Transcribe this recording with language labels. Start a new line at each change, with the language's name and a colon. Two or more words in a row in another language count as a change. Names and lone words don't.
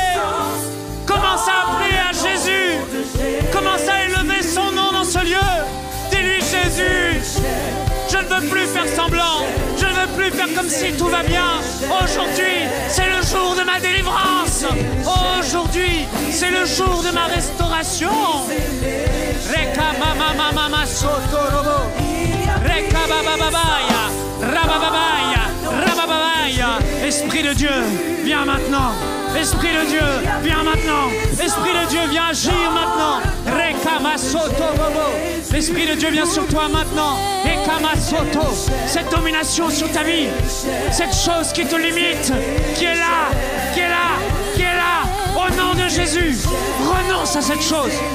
French: Commence à appeler à Jésus, commence à élever son nom dans ce lieu. Dis-lui Jésus, je ne veux plus faire semblant. Je ne veux plus faire comme si tout va bien. Aujourd'hui, c'est le jour de ma délivrance. Aujourd'hui, c'est le jour de ma restauration. Reka mama mama mama soto robo. Reka bababaya, rababaya, rababaya. Esprit de Dieu, viens maintenant. Esprit de Dieu, viens maintenant. Esprit de Dieu, viens agir maintenant. L'Esprit de Dieu vient sur toi maintenant. Cette domination sur ta vie, cette chose qui te limite, qui est là, qui est là, qui est là, au nom de Jésus, renonce à cette chose.